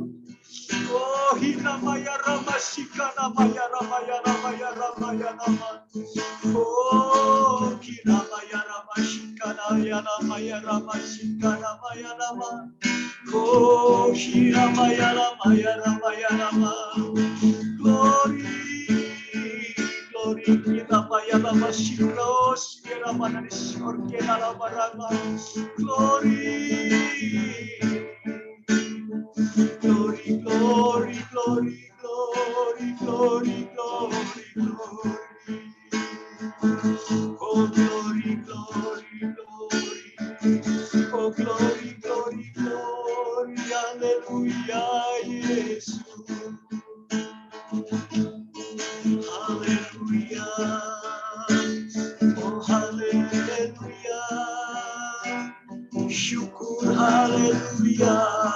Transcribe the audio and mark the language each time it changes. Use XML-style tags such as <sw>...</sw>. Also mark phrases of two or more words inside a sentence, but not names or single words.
<en>Oh hina maya nama shika nama ya nama ya nama ya nama ya nama. Oh kira maya nama shika nama ya nama ya nama shika nama ya nama. Oh hina maya nama ya nama ya nama. Glory, glory, kita maya nama shikros kira mana di surga nama nama. Glory. Glory, glory, glory, glory, glory, glory, glory. Oh, glory, glory, glory. Oh, glory, glory, glory.</en> <id>Hallelujah, Yesus. Hallelujah. Oh, hallelujah. Syukur, hallelujah.</id>